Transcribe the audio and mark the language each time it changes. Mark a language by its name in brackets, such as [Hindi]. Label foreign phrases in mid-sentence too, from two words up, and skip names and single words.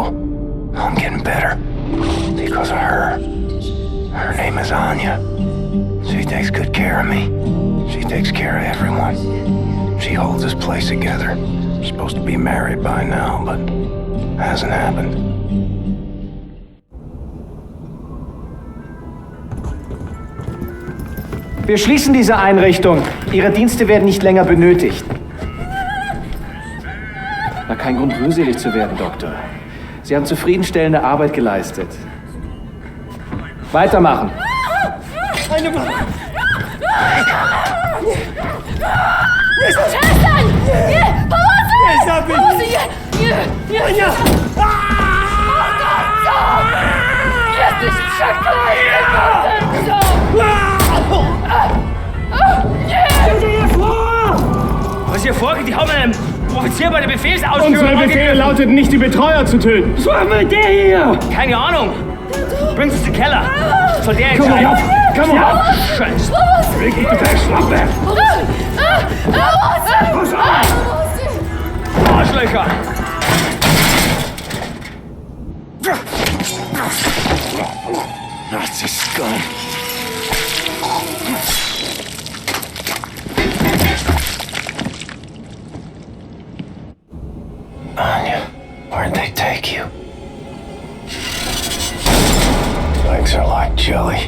[English] I'm getting better because of her. Her name is Anya. She takes good care of me. She takes care of everyone. She holds this place together. We're supposed to be married by now, but hasn't happened. [German] Wir schließen diese Einrichtung. Ihre Dienste werden nicht länger benötigt. Na, kein Grund, rührselig zu werden, Doktor. Sie haben zufriedenstellende Arbeit geleistet. Weitermachen. Eine Waffe! [Polish] Przestań! Nie! Pomocy! Nie zabij! Pomocy! Nie! Ania! Co? Jesteś przeklęty, morderco! Nie! [German] Was hier vorgeht, die haben einem Offizier bei der Befehlsausführung... Unsere Befehle lauteten nicht, die Betreuer zu töten. Was war mit der hier? Keine Ahnung. Bringt uns in den Keller. Soll der Komm entscheiden. auf! Komm auf! Scheiße. Wirklich, du Schlampe! Pass auf! Arschlöcher. [English] Nazi scum. Anya, where'd they take you? Legs are like jelly.